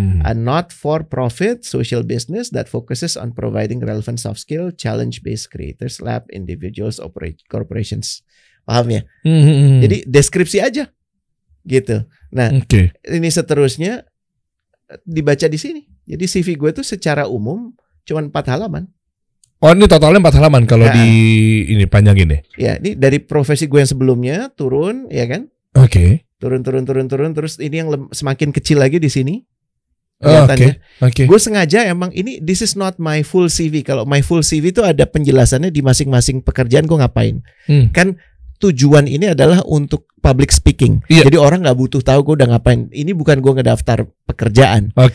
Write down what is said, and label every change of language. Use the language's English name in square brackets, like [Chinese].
[English] A not-for-profit social business that focuses on providing relevant soft skill, challenge-based creators, lab, individuals, corporations. [Indonesian] Paham ya? Jadi deskripsi aja, gitu. Nah, ini seterusnya dibaca di sini. Jadi CV gue tuh secara umum cuma 4 halaman. Oh, ini totalnya 4 halaman kalau di ini panjangin deh. Ya, ini dari profesi gue yang sebelumnya turun, ya kan? Turun terus ini yang semakin kecil lagi di sini. Gue sengaja emang [English] this is not my full CV. [Indonesian] Kalau [English] my full CV [Indonesian] itu ada penjelasannya di masing-masing pekerjaan gue ngapain. Kan tujuan ini adalah untuk public speaking. Jadi orang nggak butuh tahu gue udah ngapain. Ini bukan gue ngedaftar pekerjaan.